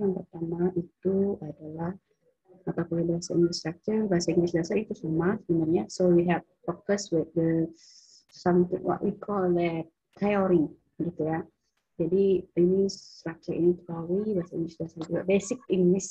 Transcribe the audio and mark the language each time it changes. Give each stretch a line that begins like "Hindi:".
Indonesian: Yang pertama itu adalah mata kuliah bahasa Inggris structure, bahasa Inggris dasar itu sama sebenarnya.
English: So we have focus with the something what we call the theory
Indonesian: gitu ya. Jadi ini structure ini theory bahasa Inggris dasar juga basic English.